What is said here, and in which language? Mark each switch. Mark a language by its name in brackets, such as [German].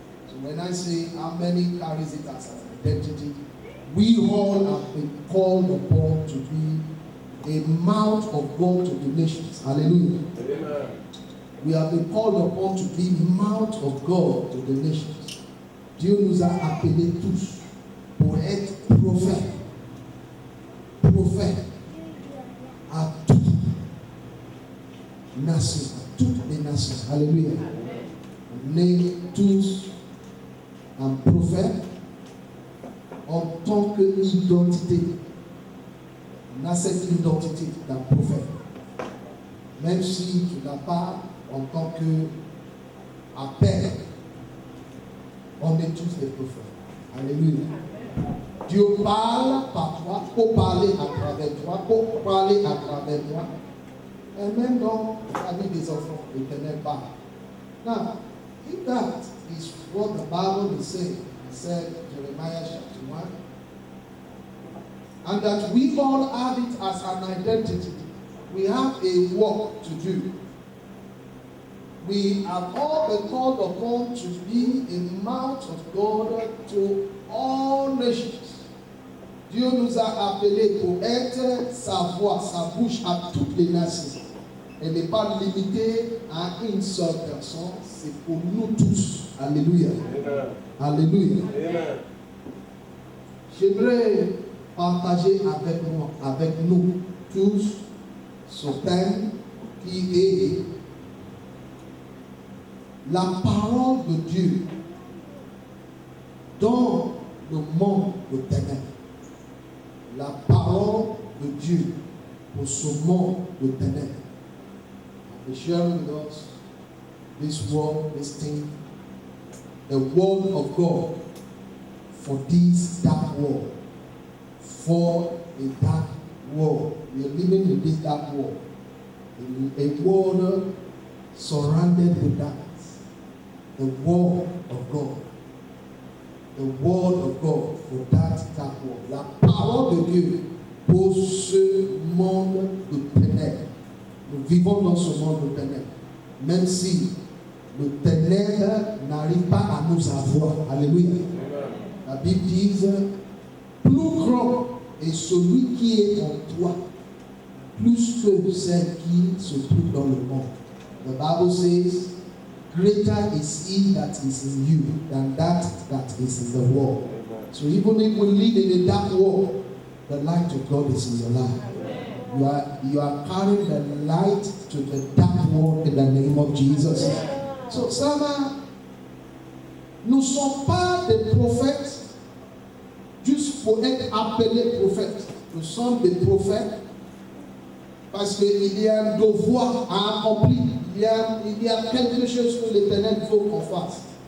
[English] So when I say how many carries it as an identity, we all have been called upon to be a mouth of God to the nations. Hallelujah. Amen. We have been called upon to be mouth of God to the nations. [French] Dieu nous a appelés tous pour être prophètes. Prophètes à toutes nations, à toutes les nations. Alléluia. On est tous un prophète en tant qu'identité. On a cette identité d'un prophète. Même si tu n'as pas en tant qu'appel, on est tous des prophètes. Alléluia. Dieu parle par toi, pour parler à travers toi, pour parler à travers toi. Et même dans la vie des enfants, l'Éternel parle. [English] Now, if that is what the Bible is saying, it said Jeremiah chapter 1, and that we all have it as an identity. We have a work to do. We have all been called upon to be a mouth of God to all nations. [French] Dieu nous a appelés pour être sa voix, sa bouche à toutes les nations. Elle n'est pas limitée à une seule personne, c'est pour nous tous. Alléluia. Amen. Alléluia. Amen. J'aimerais partager avec nous tous ce thème qui est la parole de Dieu dans le monde de ténèbres. La parole de Dieu pour ce monde de ténèbres. [English] And sharing with us this word, this thing, the word of God for this dark world. For a dark world. We are living in this dark world. A world surrounded with darkness. The word of God. The word of God for that dark world. [French] La parole de Dieu pour ce monde de ténèbres. Nous vivons dans ce monde de ténèbres. Même si le ténèbre n'arrive pas à nous avoir. Alléluia. La Bible dit, plus grand est celui qui est en toi, plus que celle qui se trouve dans le monde. [English] The Bible says, greater is he that is in you than that is in the world. So even if we live in a dark world, the light of God is in your life. You are carrying the light to the dark world in the name of Jesus. [French] So, Sama, nous ne sommes pas des prophètes juste pour être appelés prophètes. Nous sommes des prophètes parce qu'il y a un devoir à accomplir. Il y a quelque chose que l'Éternel veut qu'on fasse.